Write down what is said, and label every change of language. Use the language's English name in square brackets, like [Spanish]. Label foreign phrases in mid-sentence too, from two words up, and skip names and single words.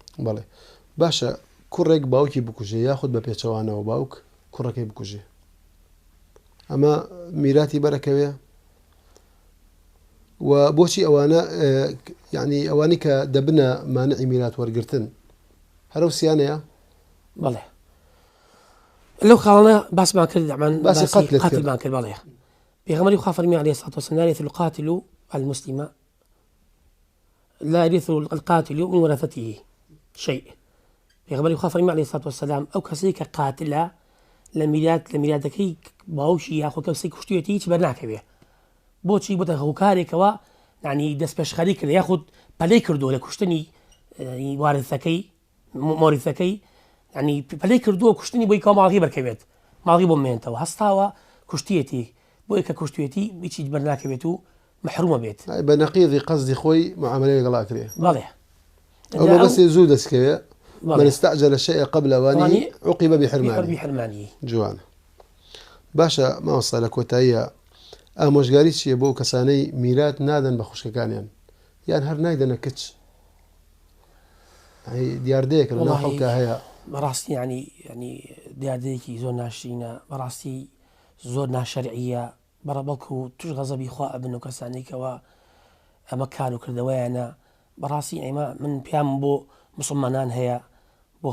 [Central Kurdish] بەڵێ باشە کوڕێک باوکی بکوژێ یاخود بە پێچەوانەوە باوک کوڕەکەی بکوژێ ئەمە میراتی بەرەکەوێ و بۆچی ئەوانە یعنی ئەوانی کە دەبنە مانعی میرات وەرگرتن هەرو سیانەیە بەڵێ لەو خاڵانە باسمان کرد باسی قاتلمان کرد بەڵێ پێغەمبەری خوا فەرمی [Arabic] عەلەیهی سەڵاتو وەسەلام لا يرث القاتل المسلم لا يرث القاتل من ورثته شيء [Central Kurdish] پێغەمبەری خوا فەرمی [Arabic] عەلەیهی سەڵاتو وەسەلام [Central Kurdish] ئەو کەسەی کە قاتلە لە میراتەکەی باوشی یاخۆ کەسێک کوشتوێتی هیچ بەرناکەوێ بۆچی بۆتە هەوکارێکەوە یعنی دەست پێشخەری کرد یاخود پەلەی کردووە لە کوشتنی وارثەکەی مۆریثەکەی ینی پەلەی کردووە کوشتنی بۆی کە ماڵی بەرکەوێت ماڵی بۆ مێنێتەوە هەستاوە کوشتێتی بۆی کە کوشتێتی هیچی بەرناکەوێت و محرومە بێت بە نەقیضی قەزدی خۆی معاملەی لەگەڵا کرێ بەڵێ ئەو بەسێ زوو دەستکەوێ [Arabic] من استعجل الشيء قبل أوانه عوقب بحرمانه [Central Kurdish] جوانە باشە ماوەستا لە کۆتاییە ئامۆژگاری چییە بۆ کەسانەی میرات نادەن بە خوشکەکانیان یان هەر نایدەنە کچ دیاردەیەکە لە ناو خەڵکە هەیە بەڕاستی ینی دیاردەیەکی زۆر ناشرینە بەڕاستی زۆر ناشەرعیە بەڵکو و توش غەزەبی خوا ئەبن و کەسانێکەوە ئەمە کار و کردەوەیانە بەڕاستی ئەمە من پیام بۆ مسلمانان هەیە بۆ